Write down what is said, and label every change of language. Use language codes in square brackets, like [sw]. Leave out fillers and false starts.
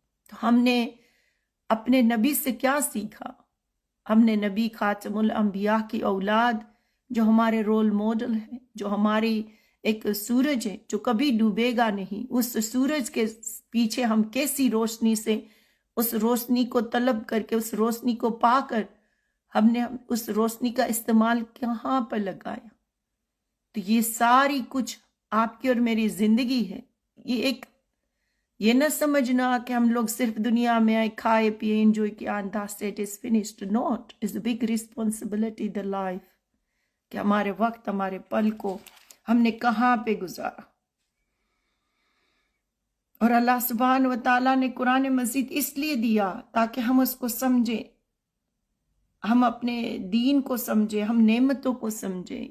[ur] تو ہم نے اپنے نبی سے کیا سیکھا؟ ہم نے نبی خاتم الانبیاء کی اولاد، جو ہمارے رول ماڈل ہیں، جو ہماری ایک سورج ہے جو کبھی ڈوبے گا نہیں، اس سورج کے پیچھے ہم کیسی روشنی سے اس روشنی کو طلب کر کے، اس روشنی کو پا کر ہم نے اس روشنی کا استعمال کہاں پر لگایا. تو یہ ساری کچھ آپ کی اور میری زندگی ہے. یہ نہ سمجھنا کہ ہم لوگ صرف دنیا میں آئے، کھائے پیے، انجوائے کیا [en] and that's it is finished. Not. It's a big responsibility the life. [ur] کہ ہمارے وقت، ہمارے پل کو ہم نے کہاں پہ گزارا. اور اللہ سبحانہ و تعالیٰ نے قرآن مجید اس لیے دیا تاکہ ہم اس کو سمجھیں، ہم اپنے دین کو سمجھیں، ہم نعمتوں کو سمجھیں.